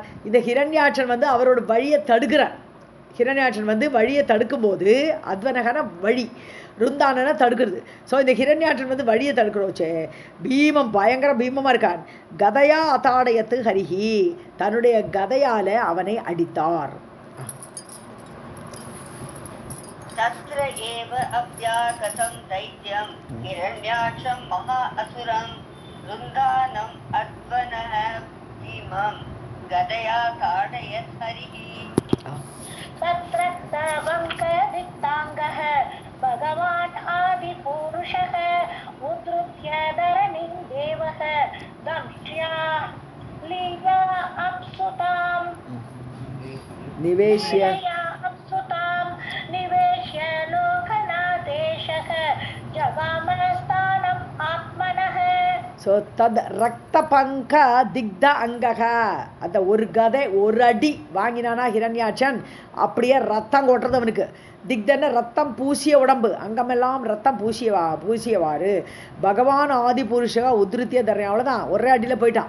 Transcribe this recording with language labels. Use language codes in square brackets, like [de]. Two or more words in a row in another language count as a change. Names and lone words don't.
[ta] இந்த ஹிரண்யாட்சன் வந்து அவரோட வழியை தடுக்கிறார். ஹிரண்யாட்சன் வந்து வழியை தடுக்கும்போது, அத்வனகன வழி, ருந்தானனை தடுக்கிறது. ஸோ இந்த ஹிரண்யாட்சன் வந்து வழியை தடுக்கிறோச்சே, பீமம் பயங்கர பீமமாக இருக்கான். [sa] गदया अताडयत् हरिः, [ta] தன்னுடைய கதையால் அவனை அடித்தார். [sa] तत्र एव अभ्यागतं दैत्यं हिरण्याक्षं महा असुरं वृन्दानम् अध्वनः भीमं गदया ताडयत् हरिः तत्र वङ्कदिक्ताङ्गः भगवान् आदिपुरुषः उद्धृत्य धरणिं देवः दंष्ट्या लीला अप्सुतां निवेश्य निवेश्य लोकनाथेशः जगामस्थानम् आत्मनः. [ta] ஸோ [sa] तत् रक्त पङ्क दिग्ध अङ्गकः, [ta] அந்த ஒரு கதை ஒரு அடி வாங்கினானா ஹிரண்யாட்சன், அப்படியே ரத்தம் கொட்டுறது அவனுக்கு. திக்தன்னு ரத்தம் பூசிய உடம்பு, அங்கமெல்லாம் ரத்தம் பூசியவாறு. [sa] भगवान् आदि पुरुषः उद्धृत्य धरणिम्, [ta] அவ்வளோதான், ஒரே அடியில் போயிட்டான்.